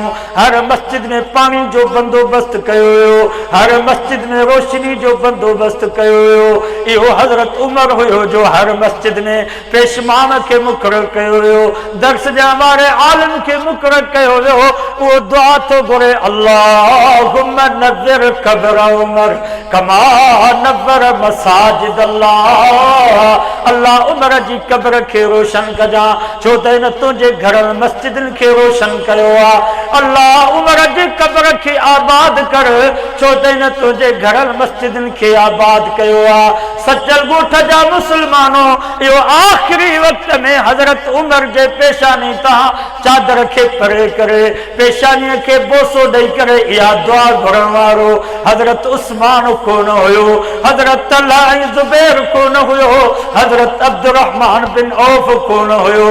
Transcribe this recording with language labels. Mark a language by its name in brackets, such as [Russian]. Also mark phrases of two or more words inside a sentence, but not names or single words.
[Sindhi] हर मस्जिद में पानी जो बंदोबस्त कयो वियो, हर मस्जिद में रोशनी जो बंदोबस्त कयो वियो। इहो हज़रत उमर हुयो जो हर मस्जिद में पेशमान खे मुक़रर कयो वियो, दर्स ॾियण वारे आलिम खे मुक़रर कयो वियो। उहो दुआ थो घुरे [Arabic] اللهم نوّر قبر عمر كما نوّر مساجد الله. [Sindhi] अल्लाह उमर जी क़ब्र खे रोशन कजां, छो त हिन तुंहिंजे घरनि मस्जिदनि खे रोशन कयो आहे। अल्लाह उमर जी क़ब्र खे आबाद कर, छो त हिन तुंहिंजे घरनि मस्जिदनि खे आबाद कयो आहे। सचल ॻोठ जा मुस्लमानो, इहो आख़िरी वक़्त में हज़रत उमर जे पेशानी तां चादर खे परे करे पेशानीअ खे बोसो ॾेई करे इहा दुआ घुरण वारो हज़रत उस्मान कोन हुयो, हज़रत तलहा ऐं ज़ुबैर कोन हुयो, हज़रत अब्दुर्रहमान बिन औफ कोन हुयो।